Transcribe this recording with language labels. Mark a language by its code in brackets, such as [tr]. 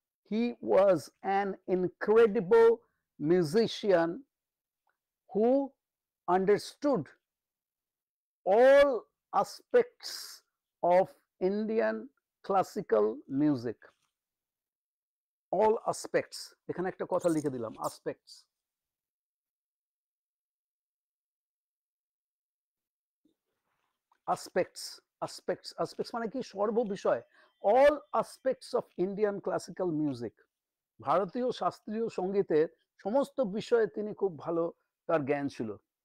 [en] He was an incredible musician who understood all aspects of Indian classical music. All aspects. [bn] এখানে একটা কথা লিখে দিলাম, aspects. aspects মানে কি? সর্ববিষয়। [en] all aspects of Indian classical music. [bn] ভারতীয় শাস্ত্রীয় সঙ্গীতের সমস্ত বিষয়ে তিনি খুব ভালো, তার জ্ঞান ছিল।